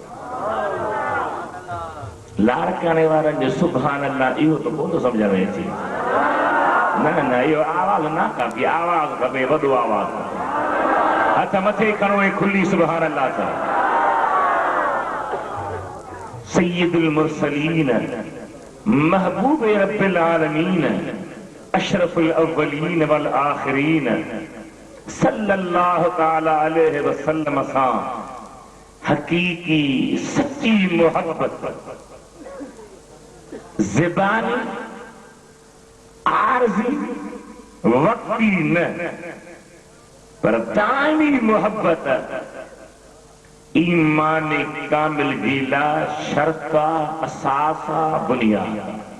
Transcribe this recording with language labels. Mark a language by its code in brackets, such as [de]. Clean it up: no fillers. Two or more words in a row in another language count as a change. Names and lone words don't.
[sd] लाड़काणे वारनि जो [ar] سبحان الله [sd] इहो त कोन सम्झ में अचे। न न इहो आवाज़ न खपे, आवाज़ खपे वॾो आवाज़। हथ मथे खणो ऐं खुली [ar] سبحان الله [sd] चओ। [ar] سيد المرسلين محبوب رب العالمين أشرف الأولين والآخرين صلى الله تعالى عليه وسلم [sd] सां हकीकी सच्ची मोहब्बत ज़बानी आरज़ी वक्ती न पर दाइमी मोहब्बत ईमान कामिल गीला शर्ता असासा बुनियाद।